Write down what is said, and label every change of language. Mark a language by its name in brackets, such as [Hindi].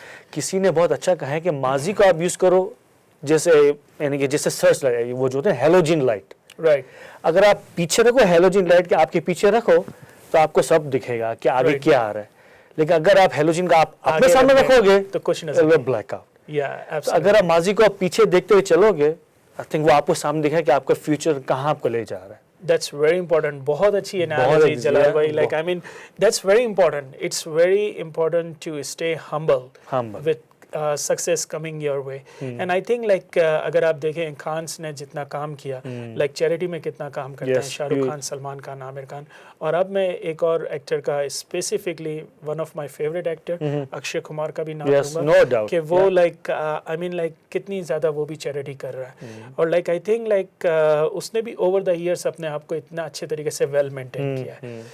[Urdu] کسی نے بہت اچھا کہا ہے کہ ماضی کو آپ یوز کرو جیسے یعنی کہ جیسے سرچ لائٹ, وہ جو ہوتے ہیں ہیلوجن لائٹ, اگر آپ پیچھے رکھو ہیلوجن لائٹ کے آپ کے پیچھے رکھو تو آپ کو سب دکھے گا کہ آگے کیا آ رہا ہے, لیکن اگر آپ ہیلوجن کا آپ اپنے سامنے رکھو گے تو کچھ نظر بلیک آؤٹ. اگر آپ ماضی کو پیچھے دیکھتے ہوئے چلو گے آئی تھنک وہ آپ کو سامنے دکھے کہ آپ کا فیوچر کہاں آپ کو لے جا رہا ہے. [English] That's very important. [Urdu] بہت اچھی analogy جلال بھائی. [English] Like I mean, that's very important. It's very important to stay humble with success coming your way. And I think like [Urdu] اگر آپ دیکھیں خانس نے جتنا کام کیا, like چیریٹی میں کتنا کام کرتے ہیں شاہ رخ خان, سلمان خان, عامر خان, اور اب میں ایک اور ایکٹر کا [English] specifically one of my favourite actor [Urdu] Akshay Kumar کا بھی نام لوں گا کہ وہ [English] like I mean like [Urdu] کتنی زیادہ وہ بھی چیریٹی کر رہا ہے, اور لائک آئی تھنک لائک اس نے بھی [English] over the years [Urdu] اپنے آپ کو اتنا اچھے طریقے سے ویل مینٹین کیا ہے.